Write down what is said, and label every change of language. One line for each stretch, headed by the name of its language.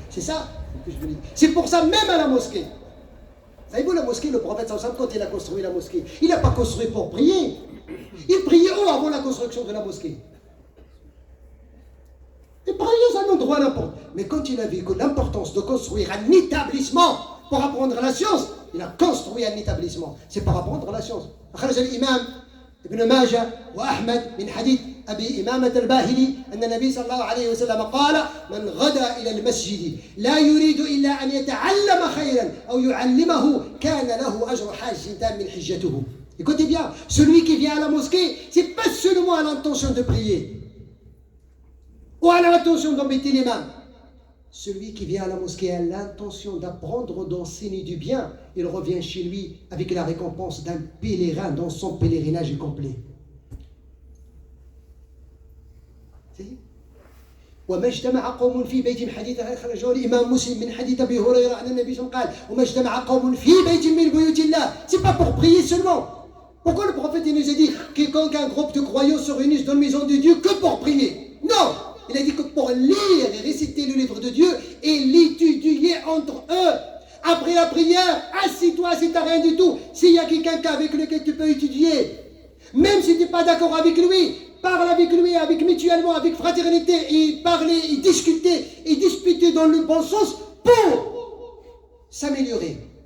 French: C'est ça que je veux dire. C'est pour ça, même à la mosquée. Savez-vous, la mosquée, le prophète, quand il a construit la mosquée, il n'a pas construit pour prier. Il priait où avant la construction de la mosquée? Il priait dans un endroit n'importe. Mais quand il a vu que l'importance de construire un établissement pour apprendre la science, il a construit un établissement. C'est pour apprendre la science.
Arabic: أخرج الإمام ابن ماجه وأحمد من حديث أبي إمامة الباهلي أن النبي صلى الله عليه وسلم قال من غدا إلى المسجد لا يريد إلا أن يتعلم خيرا أو يعلمه كان له أجر حاجة من حجته.
French: Écoutez bien, celui qui vient à la mosquée, c'est pas seulement à l'intention de prier ou à l'intention d'embêter l'imam. Celui qui vient à la mosquée a l'intention d'apprendre, d'enseigner du bien, il revient chez lui avec la récompense d'un pèlerin dans son pèlerinage complet.
Arabic: وما اجتمع قوم في بيت حديث أخرجه الإمام مسلم من حديث أبي هريرة أن النبي صلى الله عليه وسلم قال وما اجتمع قوم في بيت من بيوت الله.
French: C'est pas pour prier seulement. Pourquoi le prophète il nous a dit quiconque un groupe de croyants se réunissent dans la maison de Dieu que pour prier? Non. Il a dit que pour lire et réciter le livre de Dieu et l'étudier entre eux. Après la prière, assis-toi si tu n'as rien du tout. S'il y a quelqu'un avec lequel tu peux étudier, même si tu n'es pas d'accord avec lui, parle avec lui, avec mutuellement, avec fraternité, et parler, et discuter, et disputer dans le bon sens pour s'améliorer.